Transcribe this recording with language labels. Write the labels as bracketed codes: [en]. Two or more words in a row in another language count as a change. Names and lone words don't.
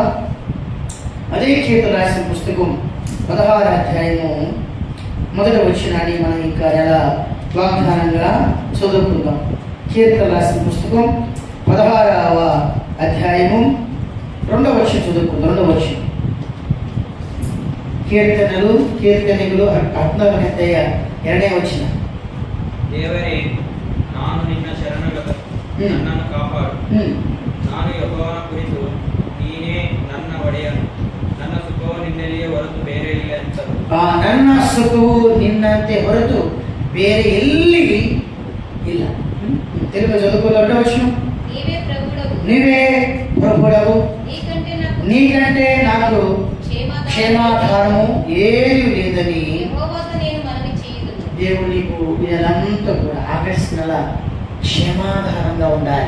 [te] అదే కీర్తన రాసిన పుస్తకం 16:1 మనం ఇంకా ఎలా వాగ్దానంగా చదువుకుందాం. కీర్తన రాసిన పుస్తకం 16:2 చదువుకుందాం. 2 కీర్తనలు కీర్తనలు 14:2 [kn] ದೇವರೇ, ನಾನು ನಿನ್ನ ಶರಣಗತ, ನನ್ನನ್ನು ಕಾಪಾಡು. ನಾನು ಯೆಹೋವನ ಕುರಿತು, ನೀನೇ ನನ್ನ ಒಡೆಯನು, ನನ್ನ ಸುಖವು ನಿನ್ನಲ್ಲಿಯೇ ಹೊರತು ಬೇರೆ ಇಲ್ಲ ಎಂದರು. ನನ್ನ ಸುಖವು ನಿನ್ನಂತೆ ಹೊರತು ಬೇರೆ ಎಲ್ಲಿ ಇಲ್ಲ. [te] తెలుగు చదువుకో. 2 నీవే ప్రభుడవు, నీకంటే నాకు క్షేమాధారము ఏది లేదని. దేవుడు నీకు ఇదంతా కూడా ఆగస్టు నెల క్షేమాధారంగా ఉండాలి.